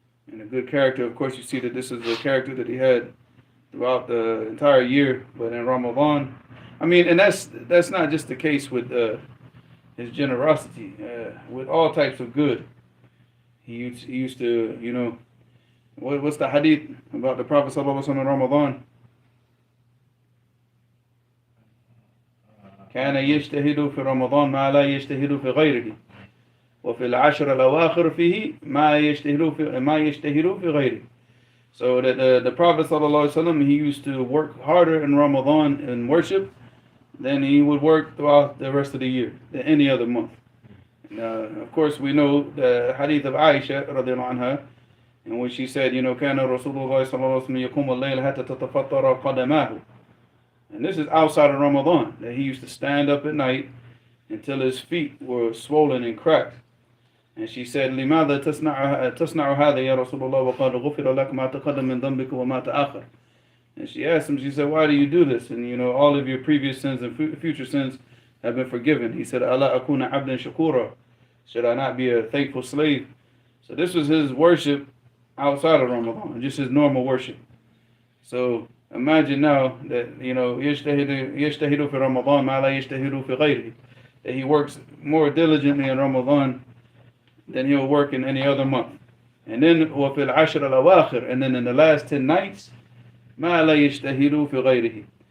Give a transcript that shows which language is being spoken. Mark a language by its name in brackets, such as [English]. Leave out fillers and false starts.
[English] And a good character, of course, you see that this is the character that he had throughout the entire year, but in Ramadan, and that's not just the case with his generosity, with all types of good. He used to, what's the hadith about the Prophet ﷺ in Ramadan? [Arabic] كان يجتهد في رمضان ما لا يجتهد في غيره وفي العشر الأواخر فيه ما يجتهد في غيره. [English] So that the Prophet ﷺ, he used to work harder in Ramadan in worship than he would work throughout the rest of the year, than any other month. And, of course, we know the hadith of Aisha radiallahu anha, in which she said, [Arabic] كان رسول الله صلى الله عليه وسلم يقوم الليل حتى تتفطر قدماه. [English] And this is outside of Ramadan, that he used to stand up at night until his feet were swollen and cracked. And she said, [Arabic] لماذا تصنع هذا يا رسول الله وقد غفر لك ما تقدم من ذنبك وما تأخر. [English] And she asked him, she said, why do you do this? And all of your previous sins and future sins have been forgiven. [Arabic] He said, ألا أكون عبدا شكورا. [English] Should I not be a thankful slave? So this was his worship outside of Ramadan, just his normal worship. So imagine now that, [Arabic] يجتهد في رمضان ما لا يجتهد في غيره. [English] That he works more diligently in Ramadan than he'll work in any other month. And then [Arabic] وفي العشر الأواخر, [English] and then in the last 10 nights, [Arabic] ما لا يجتهد في غيره.